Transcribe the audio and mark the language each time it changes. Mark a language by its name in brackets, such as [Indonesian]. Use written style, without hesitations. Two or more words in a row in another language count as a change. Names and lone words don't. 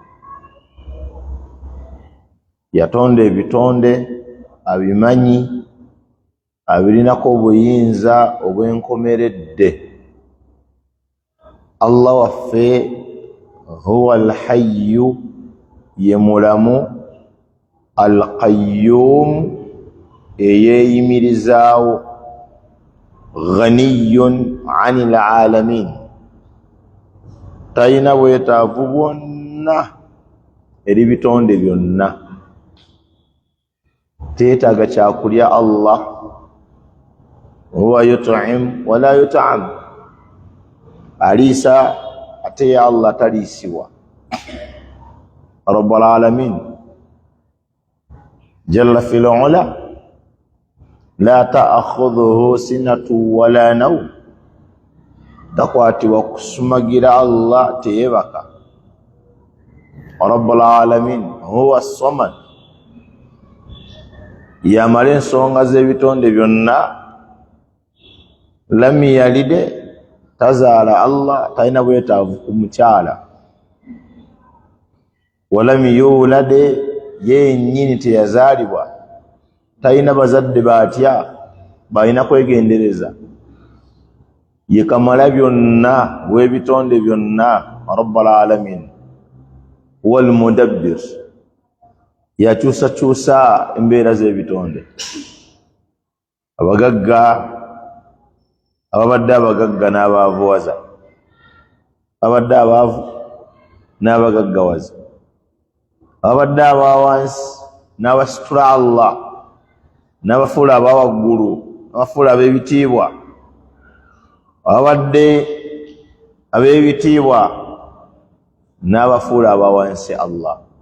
[Ganda] Yatonda ebitonde abimanyi abirinako obuyinza obwenkomeredde. Allah waffe [Arabic] هو الحي [Ganda] ye mulamu al-qayyum eyeeyimirizaawo [Arabic] غني عن العالمين [Ganda] tayina bwetaavu bwonna eri bitonde byonna. Teetaaga kyakulya Allah. [Arabic] هو يطعم ولا يطعم. [Ganda] Aliisa ate ya Allah taliisibwa. [Arabic] رب العالمين جل في العلى لا تأخذه سنة ولا نوم. [Ganda] Takwatibwa kusumagira Allah teyebaka. [Arabic] رب العالمين هو الصمد [Ganda] yamala ensonga z'ebitonde byonna. [Arabic] لم يلد [Ganda] tazaala Allah talina bwetaavu ku mukyala. [Arabic] ولم يولد [Ganda] yennyini teyazaalibwa talina bazadde batya balina kwegendereza. Ye kamala byonna w'ebitonde byonna. [Arabic] رب العالمين والمدبر [Ganda] yakyusakyusa embeera z'ebitonde. Abagagga ababadde abagagga n'abaavuwaza, abadde abaavu n'abagaggawaza, abadde abawansi n'abasitula Allah, n'abafuula abawaggulu n'abafuula ab'ebitiibwa, abadde ab'ebitiibwa n'abafuula abawansi Allah.